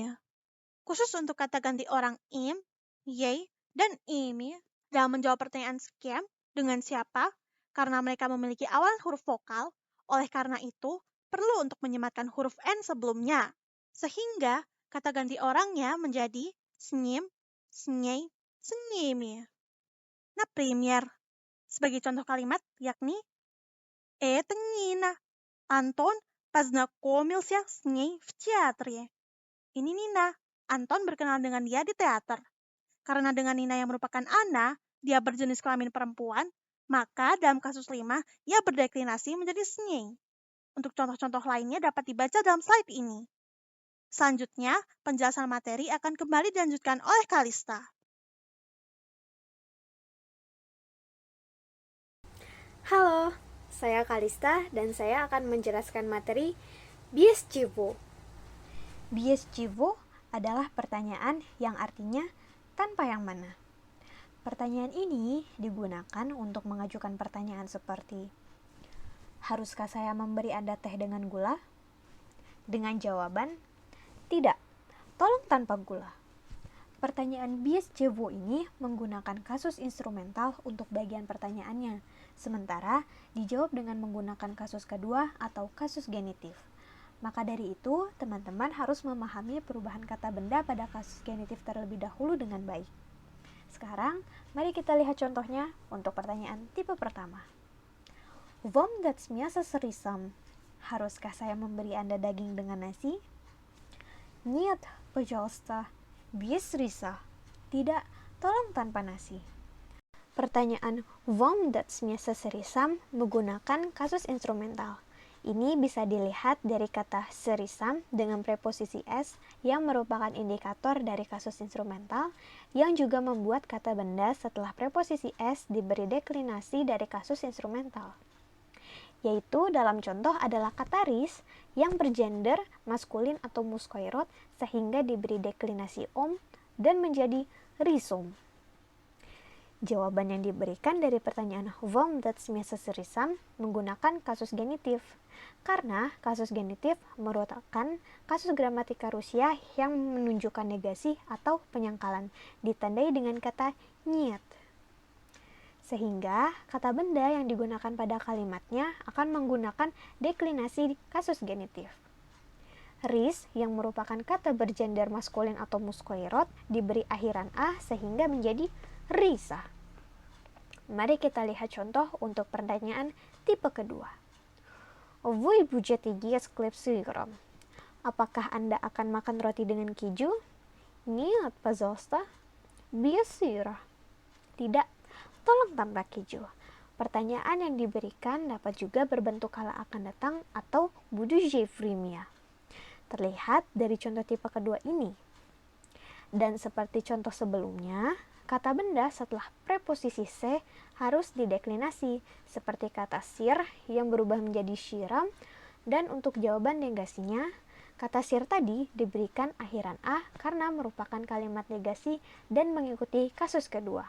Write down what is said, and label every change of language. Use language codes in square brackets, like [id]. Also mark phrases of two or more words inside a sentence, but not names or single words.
[id] Khusus untuk kata ganti orang im, yei, dan imi dalam menjawab pertanyaan skem dengan siapa, Karena mereka memiliki awalan huruf vokal, oleh karena itu perlu untuk menyematkan huruf N sebelumnya. Sehingga kata ganti orangnya menjadi snyim, snyei, snyimi. Nah, Premier, sebagai contoh kalimat yakni [ru] Это Нина. Антон познакомился с ней в театре. [id] Ini Nina. Anton berkenal dengan dia di teater. Karena dengan Nina yang merupakan Ana, dia berjenis kelamin perempuan, maka dalam kasus 5, ia berdeklinasi menjadi snyei. Untuk contoh-contoh lainnya dapat dibaca dalam slide ini. Selanjutnya, penjelasan materi akan kembali dilanjutkan oleh Kalista. Halo, saya Kalista dan saya akan menjelaskan materi [ru] Без чего. Без чего [id] adalah pertanyaan yang artinya tanpa yang mana. Pertanyaan ini digunakan untuk mengajukan pertanyaan seperti, haruskah saya memberi Anda teh dengan gula? Dengan jawaban, tidak, tolong tanpa gula. Pertanyaan [ru] без чего [id] ini menggunakan kasus instrumental untuk bagian pertanyaannya, sementara dijawab dengan menggunakan kasus kedua atau kasus genitif. Maka dari itu, teman-teman harus memahami perubahan kata benda pada kasus genitif terlebih dahulu dengan baik. Sekarang, mari kita lihat contohnya untuk pertanyaan tipe pertama. [ru] Вам дать мясо с рисом? [id] Haruskah saya memberi Anda daging dengan nasi? [ru] Нет, пожалуйста, без риса. [id] Tidak, tolong tanpa nasi. Pertanyaan [ru] Вам дать мясо с рисом [id] menggunakan kasus instrumental. Ini bisa dilihat dari kata serisam dengan preposisi s yang merupakan indikator dari kasus instrumental yang juga membuat kata benda setelah preposisi s diberi deklinasi dari kasus instrumental. Yaitu dalam contoh adalah kata ris yang bergender maskulin atau muskoirot sehingga diberi deklinasi om dan menjadi risom. Jawaban yang diberikan dari pertanyaan [ru] Вам дать мясо с рисом [id] menggunakan kasus genitif. Karena kasus genitif merupakan kasus gramatika Rusia yang menunjukkan negasi atau penyangkalan, ditandai dengan kata нет. Sehingga kata benda yang digunakan pada kalimatnya akan menggunakan deklinasi kasus genitif. Ris yang merupakan kata bergender maskulin atau muskoirot diberi akhiran a sehingga menjadi risa. Mari kita lihat contoh untuk pertanyaan tipe kedua. [ru] Вы будете есть хлеб с сыром? [id] Apakah Anda akan makan roti dengan keju? [ru] Нет, пожалуйста, без сыра. [id] Tidak, tolong tanpa keju. Pertanyaan yang diberikan dapat juga berbentuk kala akan datang atau [ru] будущее время. [id] Terlihat dari contoh tipe kedua ini. Dan seperti contoh sebelumnya, kata benda setelah preposisi se harus dideklinasi, seperti kata sir yang berubah menjadi shiram, dan untuk jawaban negasinya, kata sir tadi diberikan akhiran a karena merupakan kalimat negasi dan mengikuti kasus kedua.